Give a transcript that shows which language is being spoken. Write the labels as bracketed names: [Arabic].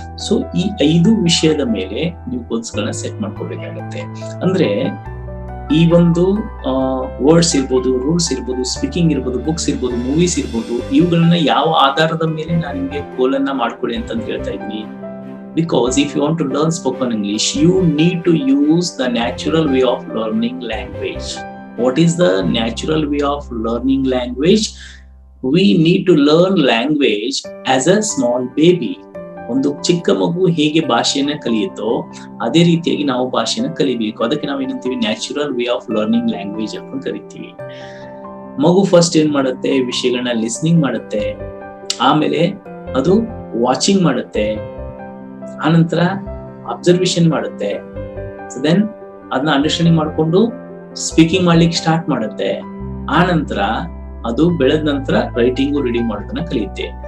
[Kannada] So ಈ 5 ವಿಷಯದ ಮೇಲೆ ನೀವು ಗೋಲ್ಸ್ ಗಳನ್ನ ಸೆಟ್ ಮಾಡ್ಕೋಬೇಕಾಗತ್ತೆ. ಅಂದ್ರೆ ಈ ಒಂದು ವರ್ಡ್ಸ್ ಇರ್ಬೋದು, ರೂಲ್ಸ್ ಇರ್ಬೋದು, ಸ್ಪೀಕಿಂಗ್ ಇರ್ಬೋದು, ಬುಕ್ಸ್ ಇರ್ಬೋದು, ಮೂವೀಸ್ ಇರ್ಬೋದು, ಇವುಗಳನ್ನ ಯಾವ ಆಧಾರದ ಮೇಲೆ ನಾನು ನಿಮ್ಗೆ ಗೋಲ್ ಅನ್ನ ಮಾಡ್ಕೊಳ್ಳಿ ಅಂತ ಹೇಳ್ತಾ ಇದ್ದೀನಿ. [English] Because if you want to learn spoken English, you need to use the natural way of learning language. What is the natural way of learning language? We need to learn language as a small baby. [Kannada] ಒಂದು ಚಿಕ್ಕ ಮಗು ಹೇಗೆ ಭಾಷೆಯನ್ನ ಕಲಿಯುತ್ತೋ ಅದೇ ರೀತಿಯಾಗಿ ನಾವು ಭಾಷೆನ ಕಲಿಬೇಕು. ಅದಕ್ಕೆ ನಾವು ಏನಂತೀವಿ? [English] natural way of learning language [Kannada] ಅಂತ ಕರಿತೀವಿ. ಮಗು ಫಸ್ಟ್ ಏನ್ ಮಾಡುತ್ತೆ? ವಿಷಯಗಳನ್ನ ಲಿಸ್ನಿಂಗ್ ಮಾಡುತ್ತೆ, ಆಮೇಲೆ ಅದು ವಾಚಿಂಗ್ ಮಾಡುತ್ತೆ, ಆನಂತರ ಅಬ್ಸರ್ವೇಷನ್ ಮಾಡುತ್ತೆ, ದೆನ್ ಅದನ್ನ ಅಂಡರ್ಸ್ಟ್ಯಾಂಡಿಂಗ್ ಮಾಡ್ಕೊಂಡು ಸ್ಪೀಕಿಂಗ್ ಮಾಡ್ಲಿಕ್ಕೆ ಸ್ಟಾರ್ಟ್ ಮಾಡುತ್ತೆ, ಆನಂತರ ಅದು ಬೆಳೆದ ನಂತರ ರೈಟಿಂಗು ರೀಡಿಂಗ್ ಮಾಡೋದನ್ನ ಕಲಿಯುತ್ತೆ.